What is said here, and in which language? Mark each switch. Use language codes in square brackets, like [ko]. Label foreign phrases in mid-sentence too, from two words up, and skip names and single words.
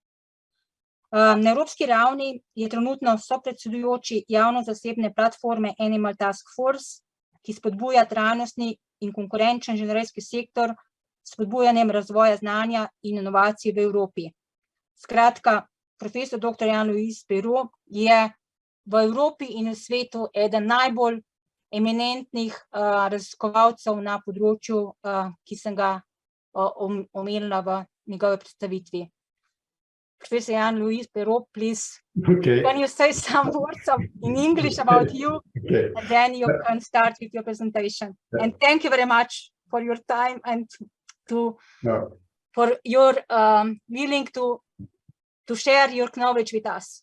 [sl] Na evropski ravni je trenutno sopredsedujoči javno-zasebne platforme Animal Task Force, ki spodbuja trajnostni in konkurenčen živinorejski sektor s spodbujanjem razvoja znanja in inovacij v Evropi. Skratka, profesor dr. Jean-Louis Peyraud je v Evropi in v svetu eden najbolj eminentnih raziskovalcev na področju, ki sem ga omenila v njegovi predstavitvi. [en] Professor Jean-Louis Peyraud, please, can you say some words in English about you? And then you can start with your presentation. And thank you very much for your time and for your willing to share your knowledge with us.